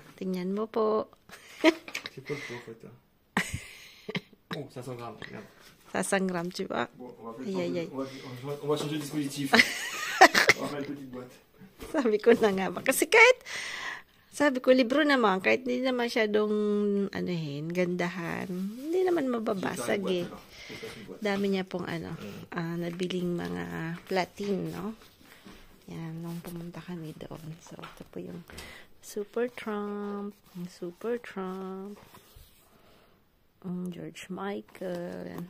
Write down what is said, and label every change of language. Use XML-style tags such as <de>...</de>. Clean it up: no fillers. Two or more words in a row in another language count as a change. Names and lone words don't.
<tl>Tingnan mo po.</tl> <fr>C'est quoi le pot en fait? Oh, 500 grammes. Regarde. 500 grammes, tu vois. Bon, on va changer le dispositif. On va mettre une petite boîte.</fr> <tl>Sabi ko na nga ba. Kasi kahit, sabi ko, libro naman, kahit hindi naman masyadong, gandahan, hindi naman mababasag eh. Dami niya pong, nabiling mga platin, no? Yan, nung pumunta kami doon. So, ito po yung Super Trump, George Michael.</tl>